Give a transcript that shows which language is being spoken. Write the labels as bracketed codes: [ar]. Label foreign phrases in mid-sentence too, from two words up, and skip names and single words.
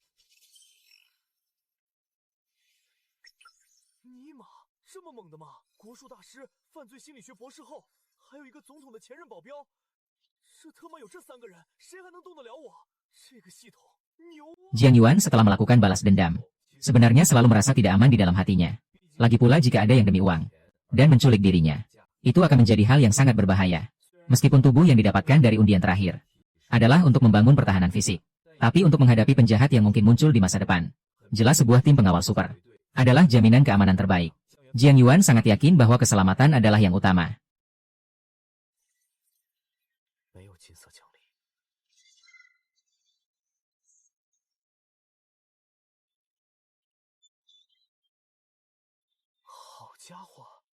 [zh] 尼玛，这么猛的吗？国术大师、犯罪心理学博士后，还有一个总统的前任保镖，这他妈有这3个人，谁还能动得了我？这个系统牛！ [id] Jiang Yuan setelah melakukan balas dendam, sebenarnya selalu merasa tidak aman di dalam hatinya. Lagi pula jika ada yang demi uang dan menculik dirinya, itu akan menjadi hal yang sangat berbahaya. Meskipun tubuh yang didapatkan dari undian terakhir adalah untuk membangun pertahanan fisik, tapi untuk menghadapi penjahat yang mungkin muncul di masa depan, jelas sebuah tim pengawal super adalah jaminan keamanan terbaik. Jiang Yuan sangat yakin bahwa keselamatan adalah yang utama. [zh] 没有金色奖励。好家伙！